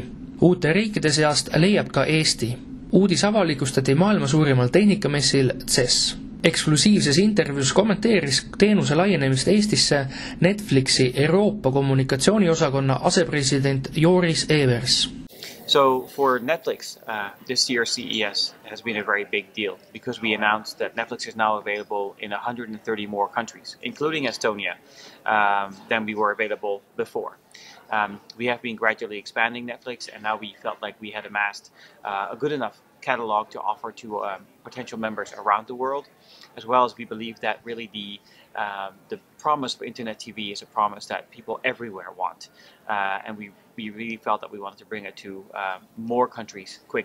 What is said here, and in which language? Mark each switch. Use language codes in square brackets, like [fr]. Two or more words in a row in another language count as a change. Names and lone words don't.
[et] Uute riikide seast leiab ka Eesti. Uudis avalikustati maailma suurimal tehnikamessil CES. Eksklusiivses intervjuus kommenteeris teenuse laienemist Eestisse Netflixi Euroopa kommunikatsiooniosakonna asepresident Joris Evers. [en] So for Netflix, this year's CES has been a very big deal because we announced that Netflix is now available in 130 more countries, including Estonia, than we were available before. We have been gradually expanding Netflix, and now we felt like we had amassed a good enough catalog to offer to potential members around the world, as well as we believe that really the promise for internet TV is a promise that people everywhere want, and we really felt that we wanted to bring it to more countries quicker.